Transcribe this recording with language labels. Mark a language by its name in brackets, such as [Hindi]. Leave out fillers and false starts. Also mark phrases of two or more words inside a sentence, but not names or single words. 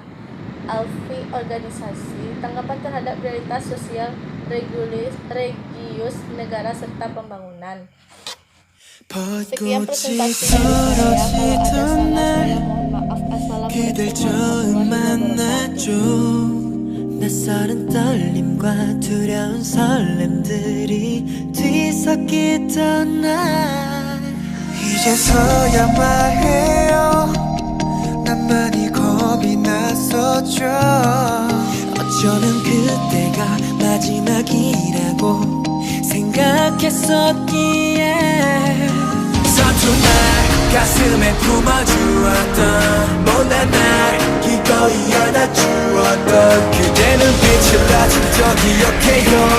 [Indonesian] Alfi organisasi, tanggapan terhadap prioritas sosial, religius negara serta pembangunan. Sekian presentasi dari saya. Kalau ada salah, saya mohon maaf. [Arabic] السلام عليكم ورحمة الله وبركاته. [Korean] 낯설은 떨림과 두려운 설렘들이 뒤섞이던 날 이제서야 말해요 난 많이 겁이 났었죠. 어쩌면 그때가 마지막이라고 생각했었기에 서툰 날 가슴에 품어주었던 못난 날 기꺼이 안아주었던 그대 눈빛을 아직도 기억해요.